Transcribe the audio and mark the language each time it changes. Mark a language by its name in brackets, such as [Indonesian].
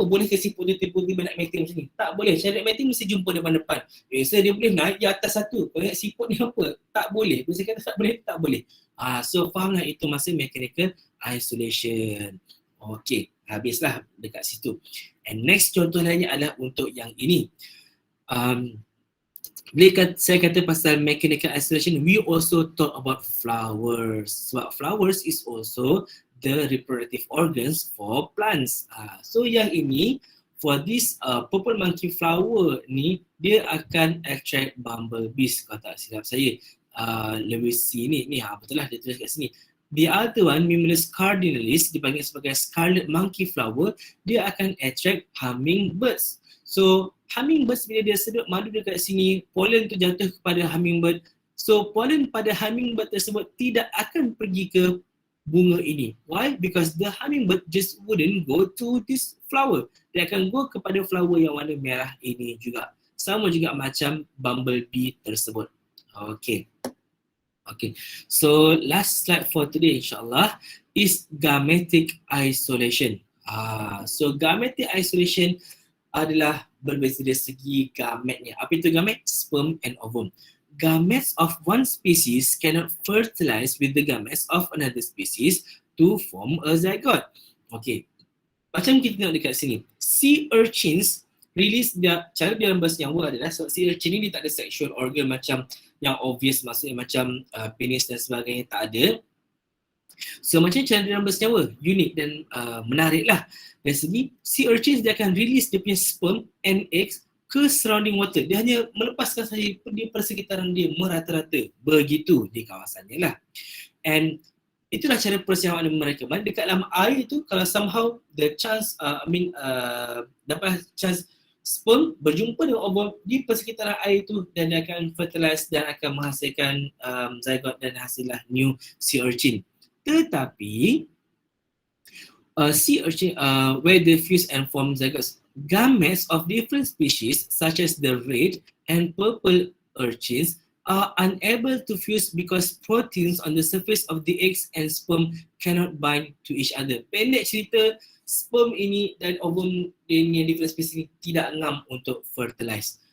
[Malay] Boleh ke siput tu tiba-tiba nak mating macam ni? Tak boleh. Cara mating mesti jumpa depan-depan. Sir, dia boleh naik di atas satu. Kau ingat siput ni apa? Tak boleh. Bisa kata tak boleh? Tak boleh. So fahamlah itu masa mechanical isolation. Okay, habislah dekat situ. And next contoh lainnya adalah untuk yang ini. Bila saya kata pasal [English] mechanical isolation, we also talk about flowers. Sebab flowers is also the reproductive organs for plants. [Malay] So yang ini, [English] for this purple monkey flower [Malay] ni, dia akan attract bumblebees, kalau tak silap saya. Lewis C ni betul lah dia tulis kat sini. [English] The other one, [Malay] Mimulus cardinalis, dipanggil sebagai scarlet monkey flower, dia akan attract hummingbirds. So hummingbirds bila dia sedut madu dekat sini, pollen tu jatuh kepada hummingbird. So pollen pada hummingbird tersebut tidak akan pergi ke bunga ini. [English] Why? Because the hummingbird just wouldn't go to this flower. [Malay] Dia akan go kepada flower yang warna merah ini juga. Sama juga macam bumblebee tersebut. Okay. [English] So last slide for today insyaAllah is gametic isolation. [Malay] So gametic isolation adalah berbeza dari segi gametnya. Apa itu gamet? [English] Sperm and ovum. Gametes of one species cannot fertilize with the gametes of another species to form a zygote. [Malay] Okay. Macam kita tengok dekat sini. [English] Sea urchins release [Malay] cara dia bersenyawa adalah sea urchin ni dia tak ada sexual organ macam yang obvious, maksudnya macam penis dan sebagainya, tak ada. So macam cara dia bersenyawa, unik dan menarik lah. Dari segi sea urchins, dia akan release dia punya [English] sperm and eggs [Malay] ke [English] surrounding water. [Malay] Dia hanya melepaskan saja di persekitaran dia merata-rata. Begitu di kawasannya lah. And itulah cara persenyawaan mereka. Maksudnya dekat dalam air tu, kalau somehow the chance, dapat chance sperm berjumpa dengan ovum di persekitaran air tu, dan dia akan fertilize dan akan menghasilkan zygote dan hasillah new sea urchin. Tetapi [English] sea urchin, where they fuse and form zygotes, gametes of different species such as the red and purple urchins are unable to fuse because proteins on the surface of the eggs and sperm cannot bind to each other. [Malay] Pendek cerita, sperm ini dan ovum ini different species tidak ngam untuk fertilize.